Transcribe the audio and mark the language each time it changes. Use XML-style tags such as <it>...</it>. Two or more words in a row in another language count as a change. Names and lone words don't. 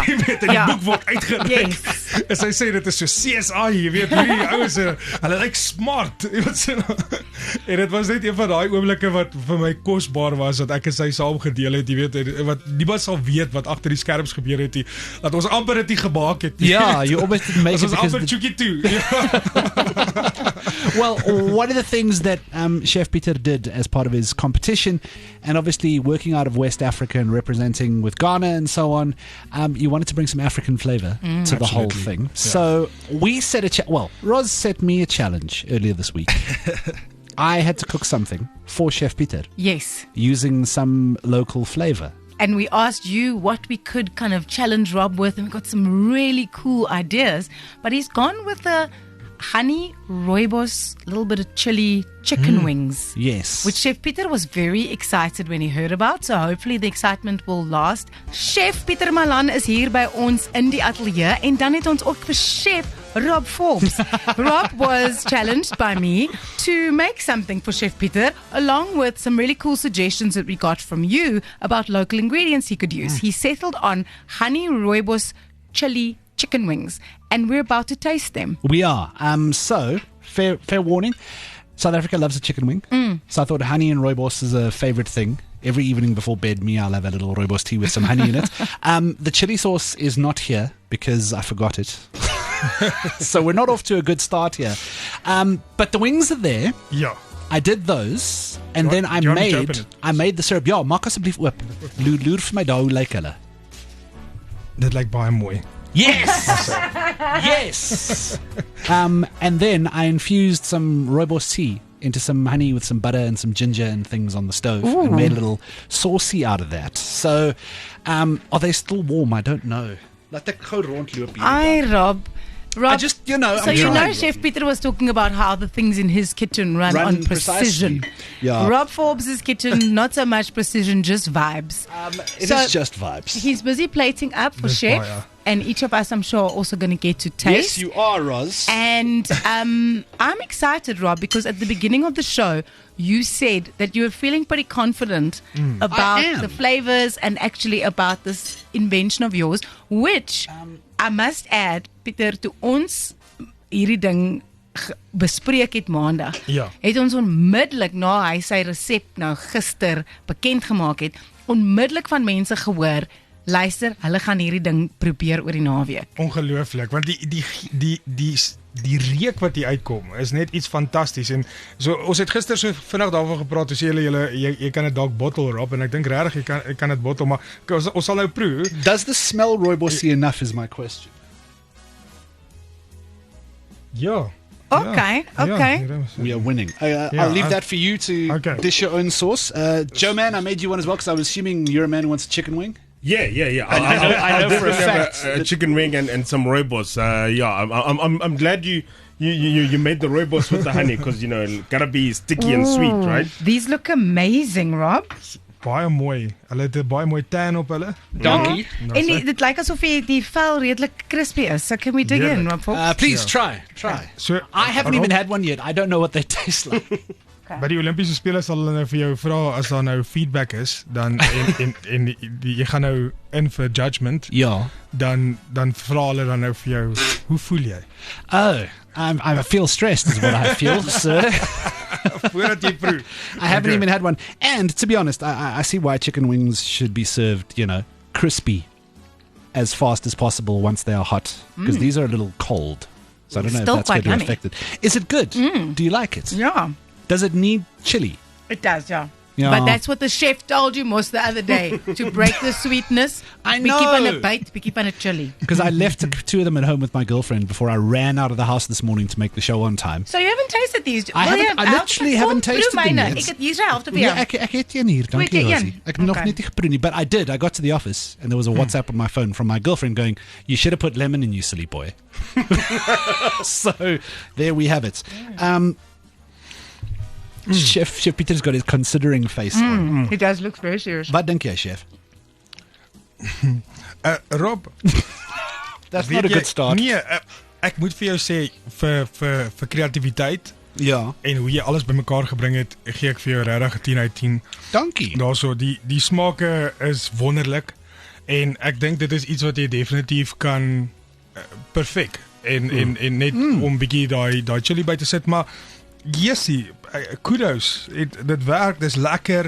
<af>Jy weet, en die boek word uitgereik.</af> <en>Yes.</en> <af>En sy sê, dit is so CSI, jy weet, hierdie ouens, hulle lyk smart. Jy weet, so, en dit was net een van daai oomblikke wat vir my kosbaar was, dat ek en sy saam gedeel het, jy weet, en wat niemand sal weet wat agter die skerms gebeur het, dat ons amper dit nie gemaak het.</af> <en>Yeah, you almost didn't make it</en> <af>Ons</af> <en>because</en> <af>amper chookie toe.</af> <en>Well, one of the things that Chef Peter did as part of his competition, and obviously working out of West Africa and representing with Ghana and so on, you wanted to bring some African flavor to the whole thing. Yeah. So we set Roz set me a challenge earlier this week. I had to cook something for Chef Peter Yes. using some local flavor. and we asked you what we could kind of challenge Rob with, and we got some really cool ideas. But he's gone with a honey rooibos, little bit of chili chicken wings. Yes. Which Chef Pieter was very excited when he heard about. So hopefully the excitement will last.</en> <af>Chef Pieter Malan is hier by ons in die atelier. En dan het ons ook vir Chef Rob Forbes.</af> <en>Rob was challenged by me to make something for Chef Pieter, along with some really cool suggestions that we got from you about local ingredients he could use. He settled on honey rooibos chili chicken wings, and we're about to taste them. We are. So, fair warning, South Africa loves a chicken wing. So I thought honey and rooibos is a favorite thing. Every evening before bed, I'll have a little rooibos tea with some honey in it. The chili sauce is not here because I forgot it. So we're not off to a good start here. But the wings are there.</en> <af>Ja.</af> <en>I did those, and then I made the syrup.</en> <af>Ja, maak asseblief oop. Loer vir my daai hoe lyk hulle. Dit lyk baie mooi.</af> <en>Yes! Yes! And then I infused some rooibos tea into some honey with some butter and some ginger and things on the stove. Ooh. And made a little saucy out of that. So, are they still warm? I don't know.</en> <af>Laat ek gou rondloop hier.</af> <en>Aye, Rob. I just, so I'm you trying. know Chef Pieter was talking about how the things in his kitchen run on precision. Precisely. Yeah. Rob Forbes' kitchen, not so much precision, just vibes. It So- is just vibes. He's busy plating up for</en> <af>Dis</af> <en>Chef,</en> <af>baie.</af> <en>and each of us, I'm sure, are also going to get to taste. Yes, you are, Roz. And I'm excited, Rob, because at the beginning of the show, you said that you were feeling pretty confident I about am. the flavors and actually about this invention of yours, which I must add, Pieter,</en> <af>to ons hierdie ding bespreek het maandag, Ja. het ons onmiddellik na hy sy resep nou gister bekend gemaak het, onmiddellik van mense gehoor, luister, hulle gaan hierdie ding probeer oor die naweek. Ongelooflik, want die reuk wat hier uitkom is net iets fantasties. En so ons het gister so vinnig daaroor gepraat. Ons sê jy kan dit dalk bottle, Rob, en ek dink regtig jy kan dit bottle, maar ons sal nou proe.</af> <en>Does the smell rooibosy enough is my question.</en> <af>Ja.</af> <en>Okay, okay. We are winning. I'll leave that for you to dish your own sauce. Joe Man, I made you one as well because I was assuming you're a man who wants a chicken wing. Yeah. I know for a fact a chicken wing and some rooibos. I'm glad you made the rooibos with the honey because it gotta be sticky and sweet, right? These look amazing, Rob.</en> <af>Baie mooi. Hulle het 'n baie mooi tan op hulle.</af> <en>Donkey.</en> <af>En dit lyk asof die vel redelik crispy is.</af> <en>So can we dig in, Rob Forbes? Please try. So I haven't even had one yet. I don't know what they taste like.</en> <af>by die Olimpiese spele sal hulle nou vir jou vra as daar nou feedback is, dan en jy gaan nou in vir judgment. Ja. Dan vra hulle dan nou vir jou, hoe voel jy?</af> <en>Oh, I feel stressed is what I feel, sir.</en> <af>Voordat jy proe.</af> <en>I haven't even had one. And to be honest, I see why chicken wings should be served, crispy as fast as possible once they are hot. Because these are a little cold. So I don't know Still if that's going quite to affect it. Is it good? Do you like it? Yeah, Does it need chili? it does, yeah. Yeah. But that's what the chef told you most the other day. To break the sweetness, I we keep on a know. bite, we keep on a chili. Because I left two of them at home with my girlfriend before I ran out of the house this morning to make the show on time. So you haven't tasted these? I literally haven't tasted them yet.</en> <af>Ek het hier sy helfte vir Ja, jou. ek het een hier, dankie Twee keer Rosie. een? Ek het nog</af> <en>Okay.</en> <af>net nie geproe nie,</af> <en>but I did. I got to the office and there was a WhatsApp on my phone from my girlfriend going, "You should have put lemon in, you silly boy." So there we have it. Chef Pieter's got his considering face on. He does look very serious.</en> <af>Wat dink jy, chef? Rob,</af> <en>That's</en> <af>weet</af> <en>not a</en> <af>jy-</af> <en>good start.</en> <af>Nee, ek moet vir jou sê vir kreatiwiteit Ja, en hoe jy alles bymekaar gebring het, gee ek vir jou regtig 'n 10 uit 10. dankie. Daarso die smake is wonderlik en ek dink dit is iets wat jy definitief kan perfek en net om bietjie daai chili by te sit, maar jessie, kudos, dit werk, dis lekker.</af>